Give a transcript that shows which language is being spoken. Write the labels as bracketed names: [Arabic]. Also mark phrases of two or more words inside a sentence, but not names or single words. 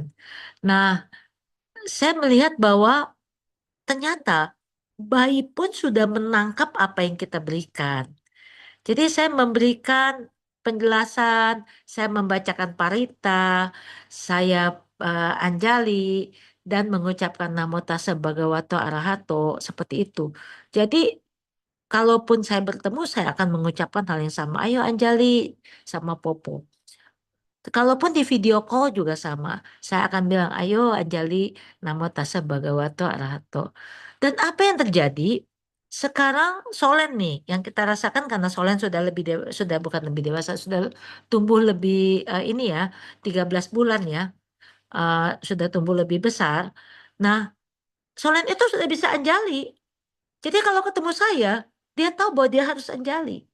[Indonesian] Nah, saya melihat bahwa ternyata bayi pun sudah menangkap apa yang kita berikan. Jadi saya memberikan penjelasan, saya membacakan parita, saya anjali, dan mengucapkan [Pali] namo tassa bhagavato arahato, [Indonesian] seperti itu. Jadi kalaupun saya bertemu, saya akan mengucapkan hal yang sama. Ayo anjali sama Popo. Kalaupun di video call juga sama. Saya akan bilang, ayo Anjali, [Pali] namo tassa bhagavato arahato. [Indonesian] Dan apa yang terjadi? Sekarang Solen nih, yang kita rasakan karena Solen sudah sudah bukan lebih dewasa, sudah tumbuh lebih ini ya, 13 bulan ya, sudah tumbuh lebih besar. Nah, Solen itu sudah bisa Anjali. Jadi kalau ketemu saya, dia tahu bahwa dia harus Anjali.